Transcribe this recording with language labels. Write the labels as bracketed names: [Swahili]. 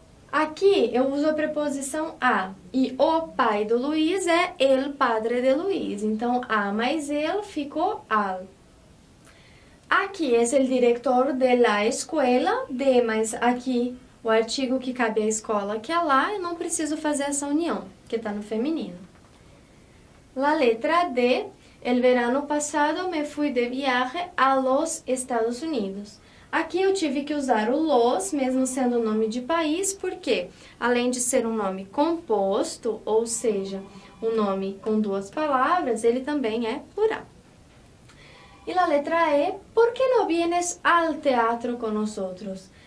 [Portuguese] Aqui eu uso a preposição a, e o pai do Luiz é [Spanish] el padre de Luiz, [Portuguese] então a mais el ficou al. Aqui é o diretor de la escuela, de, mas aqui o artigo que cabe à escola, que é lá, eu não preciso fazer essa união, que está no feminino. [Spanish] La letra D. El verano passado me fui de viaje a los Estados Unidos. [Portuguese] Aqui eu tive que usar o los, mesmo sendo o nome de país, porque além de ser um nome composto, ou seja, um nome com duas palavras, ele também é plural. E a letra E, ¿por que não [Spanish] vienes al teatro con nosotros?